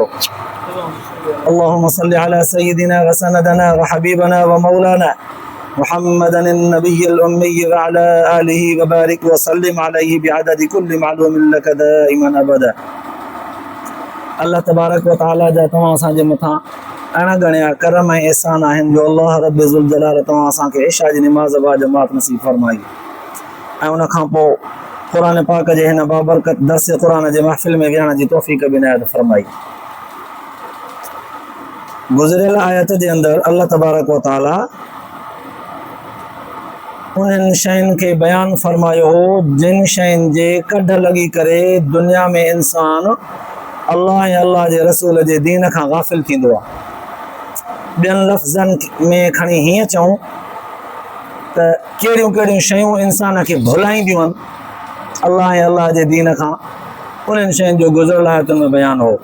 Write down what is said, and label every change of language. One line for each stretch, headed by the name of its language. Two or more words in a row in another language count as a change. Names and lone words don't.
Arabic: اللهم صل على سيدنا وسندنا وحبيبنا ومولانا محمدا النبي الأمي وعلى آله وبارك وسلم عليه بعدد كل معلوم لك دائما أبدا. الله تبارك وتعالى
Sindhi: जा तव्हां असांजे मथां अणा गणिया करम ऐं एहसान आहिनि जो
Arabic: الله رب ذو الجلال
Sindhi: तव्हां असांखे इशा जी निमाज़ बा जमात नसीब फरमाई ऐं उन खां पोइ क़ुरान पाक जे हिन बाबरकत दर्स क़ुरान जे महफ़िल में विहण जी तौफ़ीक़ बि इनायत फरमाई। गुज़िरियल आयत जे अंदरि
Arabic: الله تبارك وتعالى
Sindhi: उन्हनि शयुनि खे बयानु फरमायो हो जिन शयुनि जे कढ लॻी करे दुनिया में इंसान अल्लाह ऐं अल्लाह जे रसूल जे दीन खां गाफ़िल थींदो आहे। ॿियनि लफ़्ज़नि में खणी हीअं चऊं त कहिड़ियूं कहिड़ियूं शयूं इंसान खे भुलाईंदियूं आहिनि अल्लाह ऐं अल्लाह जे दीन खां, उन्हनि शयुनि जो गुज़िरियल आयतुनि में बयानु हो।